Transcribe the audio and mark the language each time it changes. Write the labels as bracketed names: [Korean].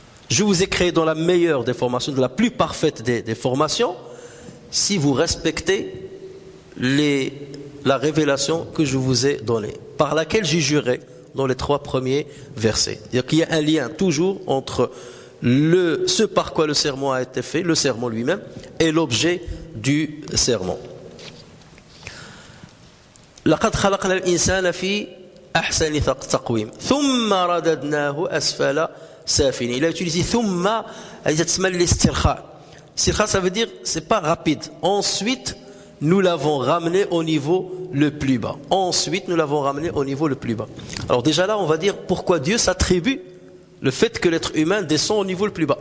[French] Je vous ai créé dans la meilleure des formations, de la plus parfaite des formations, si vous respectez la révélation que je vous ai donnée, par laquelle j'ai juré dans les 3 premiers versets. C'est-à-dire qu'il y a un lien toujours entre ce par quoi le serment a été fait, le serment lui-même, et l'objet du serment. [Arabic] لقد خلقنا الإنسان في أحسن تقويم ثم رددناه أسفل سافلين. [French] Il a utilisé [Arabic] ثم تسمى الاسترخاء. [French] Istikhar, ça veut dire c'est pas rapide. Ensuite, nous l'avons ramené au niveau le plus bas. Ensuite, nous l'avons ramené au niveau le plus bas. Alors déjà là, on va dire pourquoi Dieu s'attribue le fait que l'être humain descend au niveau le plus bas.